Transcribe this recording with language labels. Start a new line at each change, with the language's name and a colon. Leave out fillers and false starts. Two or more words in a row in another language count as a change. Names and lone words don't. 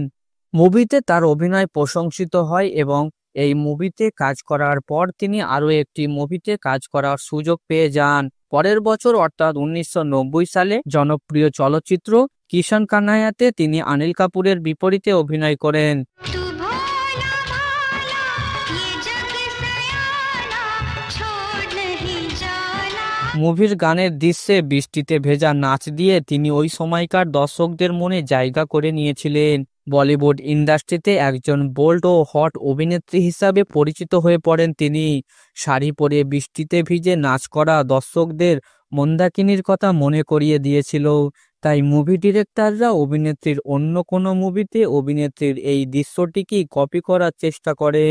Bangla: মুভিতে তার অভিনয় প্রশংসিত হয় এবং এই মুভিতে কাজ করার পর তিনি আরও একটি মুভিতে কাজ করার সুযোগ পেয়ে যান। পরের বছর অর্থাৎ 1990 সালে জনপ্রিয় চলচ্চিত্র কিষান কানাইয়াতে তিনি অনিল কাপুরের বিপরীতে অভিনয় করেন।
Hindi: तू भोला भाला ये जग सयाना छोड़ नहीं जाना।
Bangla: মুভির গানের দৃশ্যে বৃষ্টিতে ভেজা নাচ দিয়ে তিনি ওই সময়কার দর্শকদের মনে জায়গা করে নিয়েছিলেন। বলিউড ইন্ডাস্ট্রিতে একজন বোল্ড ও হট অভিনেত্রী হিসাবে পরিচিত হয়ে পড়েন তিনি। শাড়ি পরে বৃষ্টিতে ভিজে নাচ করা দর্শকদের মন্দাকিনীর কথা মনে করিয়ে দিয়েছিল, তাই
English: movie directors
Bangla: অভিনেত্রীর অন্য কোনো মুভিতে অভিনেত্রীর এই দৃশ্যটিকেই কপি করার চেষ্টা করেন।